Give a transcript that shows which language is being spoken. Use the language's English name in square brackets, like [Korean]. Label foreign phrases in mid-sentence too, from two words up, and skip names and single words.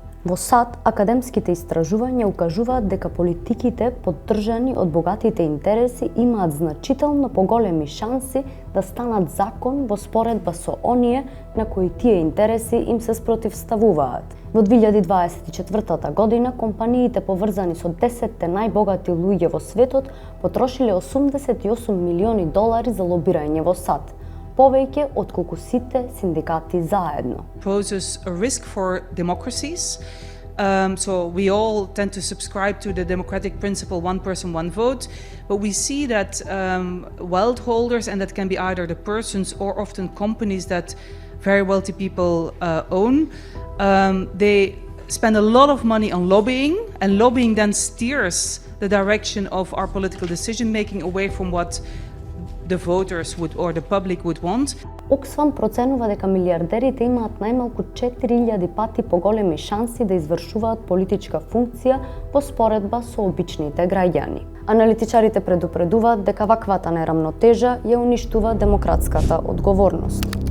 [Macedonian] Во САД, академските истражувања укажуваат дека политиките поддржани од богатите интереси имаат значително поголеми шанси да станат закон во споредба со оние на кои тие интереси им се спротивставуваат. Во 2024 година, компаниите поврзани со 10 најбогати луѓе во светот потрошиле $88 милиони за лобирање во САД, повеќе отколку сите синдикати заедно. [English] Poses a risk for democracies. So we all tend to subscribe to the democratic principle, one person, one vote, but we see that wealth holders, and that can be either the persons or often companies that very wealthy people own, they spend a lot of money on lobbying, and lobbying then steers the direction of our political decision making away from what the voters would or the public would want. [Macedonian] Оксфам проценува дека милиардерите имаат најмалку 4000 пати поголеми шанси да извршуваат политичка функција во споредба со обичните граѓани. Аналитичарите предупредуваат дека ваквата нерамнотежа ја уништува демократската одговорност.